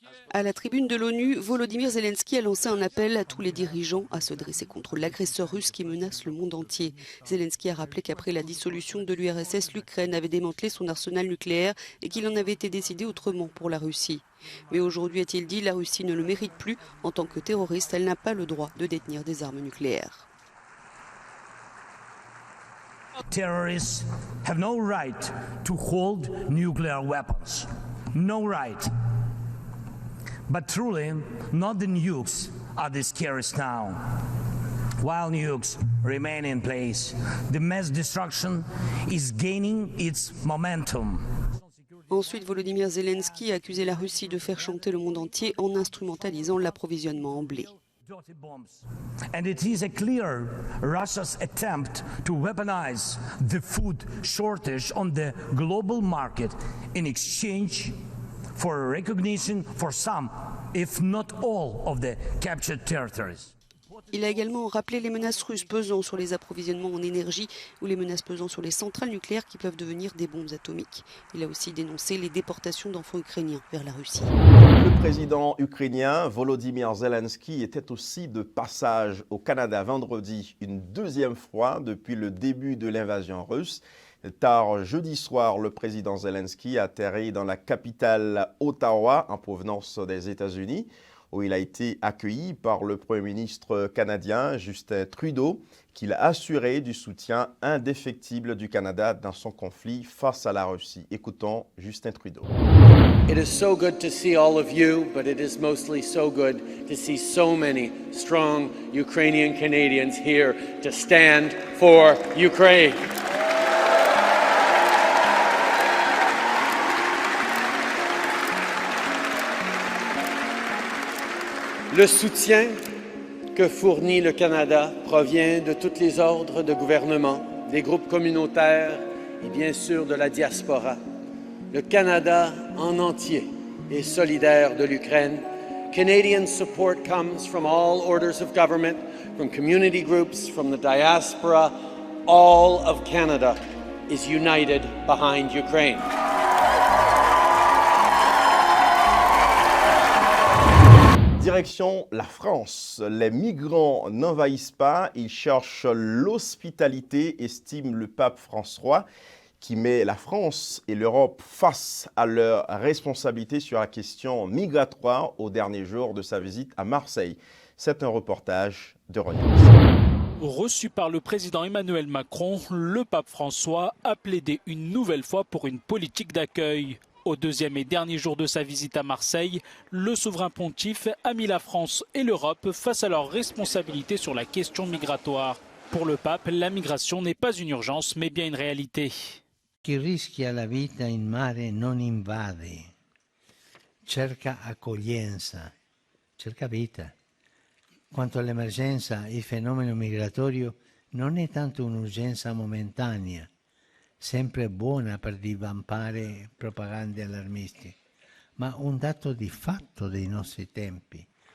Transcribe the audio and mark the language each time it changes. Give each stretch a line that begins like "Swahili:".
French: À la tribune de l'ONU, Volodymyr Zelensky a lancé un appel à tous les dirigeants à se dresser contre l'agresseur russe qui menace le monde entier. Zelensky a rappelé qu'après la dissolution de l'URSS, l'Ukraine avait démantelé son arsenal nucléaire et qu'il en avait été décidé autrement pour la Russie. Mais aujourd'hui, a-t-il dit, la Russie ne le mérite plus. En tant que terroriste, elle n'a pas le droit de détenir des armes nucléaires.
English: Terrorists have no right to hold nuclear weapons. No right. But truly, not the nukes are the scariest now. While nukes remain in place, the mass destruction is gaining its momentum.
French: Ensuite, Volodymyr Zelensky a accusé la Russie de faire chanter le monde entier en instrumentalisant l'approvisionnement en blé.
English: And it is a clear Russia's attempt to weaponize the food shortage on the global market in exchange for recognition for some, if not all, of the captured territories.
French: Il a également rappelé les menaces russes pesant sur les approvisionnements en énergie ou les menaces pesant sur les centrales nucléaires qui peuvent devenir des bombes atomiques. Il a aussi dénoncé les déportations d'enfants ukrainiens vers la Russie. Le président ukrainien Volodymyr Zelensky était aussi de passage au Canada vendredi, une deuxième fois depuis le début de l'invasion russe. Tard jeudi soir, le président Zelensky a atterri dans la capitale Ottawa en provenance des États-Unis, où il a été accueilli par le Premier ministre canadien Justin Trudeau, qui l'a assuré du soutien indéfectible du Canada dans son conflit face à la Russie. Écoutons Justin Trudeau.
English: It is so good to see all of you, but it is mostly so good to see so many strong Ukrainian Canadians here to stand for Ukraine.
French: Le soutien que fournit le Canada provient de tous les ordres de gouvernement, des groupes communautaires et bien sûr de la diaspora. Le Canada en entier est solidaire de l'Ukraine.
English: Canadian support comes from all orders of government, from community groups, from the diaspora. All of Canada is united behind Ukraine.
French: Direction la France. Les migrants n'envahissent pas, ils cherchent l'hospitalité, estime le pape François, qui met la France et l'Europe face à leurs responsabilités sur la question migratoire au dernier jour de sa visite à Marseille. C'est un reportage de Renaud. Reçu par le président Emmanuel Macron, le pape François a plaidé une nouvelle fois pour une politique d'accueil. Au deuxième et dernier jour de sa visite à Marseille, le souverain pontife a mis la France et l'Europe face à leurs responsabilités sur la question migratoire. Pour le pape, la migration n'est pas une urgence, mais bien une réalité.
Italian: Chi rischia la vita in mare non invade, cerca accoglienza, cerca vita. Quanto all'emergenza, il fenomeno migratorio non è tanto un'urgenza momentanea, sempre buona per divampare propagande allarmisti, ma un dato di fatto dei nostri tempi.